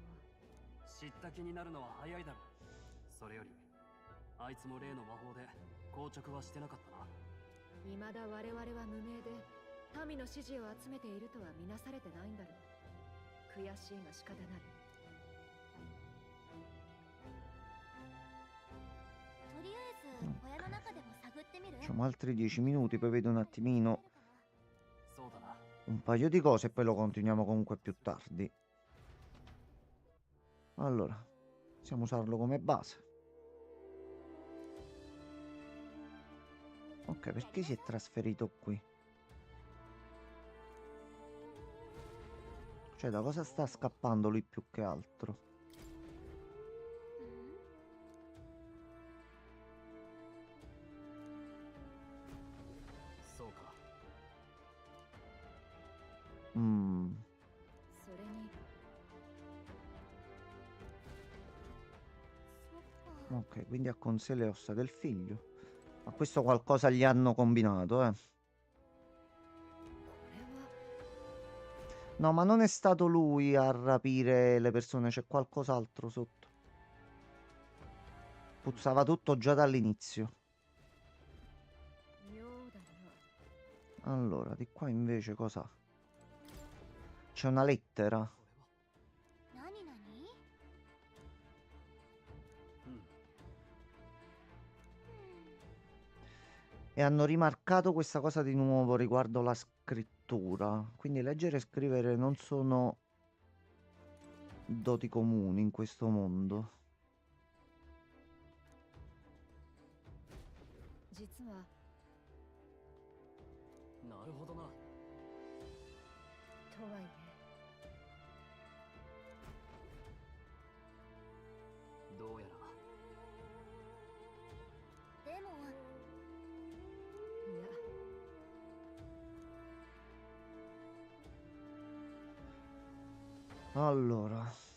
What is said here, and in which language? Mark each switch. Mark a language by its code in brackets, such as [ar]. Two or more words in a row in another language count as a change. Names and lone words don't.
[ja] 知った気になるのは早いだろう。それよりあいつも例の魔法で硬直はしてなかったな。未だ我々は無名で民の支持を集めているとは見なされてないんだろう。悔しいが仕方ない。とりあえず小屋の中でも探ってみる。 [it] Facciamo altri 10 minuti, poi vedo un attimino [ja] そうだな。 [it] un paio di cose e poi lo continuiamo comunque più tardi. Allora, possiamo usarlo come base. Ok, perché si è trasferito qui? Cioè, da cosa sta scappando lui più che altro? [ja] そうか。 Mm. それにそっか。 [it] Ok, quindi ha con sé le ossa del figlio. Ma questo qualcosa gli hanno combinato, eh. [ja] これは [it] No, ma non è stato lui a rapire le persone, c'è qualcos'altro sotto. Puzzava tutto già dall'inizio. [ja] 妙だな。 [it] Allora, di qua invece cosa? C'è una lettera. [ja] これは。何何？うん。 [it] E hanno rimarcato questa cosa di nuovo riguardo la scrittura. Quindi leggere e scrivere non sono doti comuni in questo mondo. [ja] 実はなるほどな。とはいえどうやら。でもいや [it] Allora.